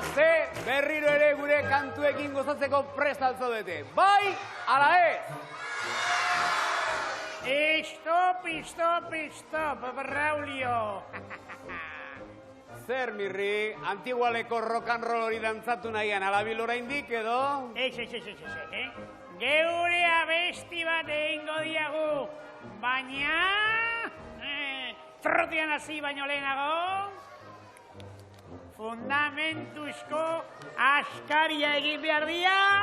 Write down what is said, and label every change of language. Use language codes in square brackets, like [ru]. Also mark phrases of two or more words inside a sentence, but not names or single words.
[eu] Ze berriro ere gure kantuekin gozatzeko prest altzaudete. Bai, ala ez! [en] Stop, Braulio. [eu] Zer, Mirri, antigualeko [en] rock and roll [eu] hori dantzatu nahian alabil oraindik edo? Ez, geure abesti bat egingo diagu, baina... trotian hasi baino lehenago... fundamentuzko askaria egin behar dia!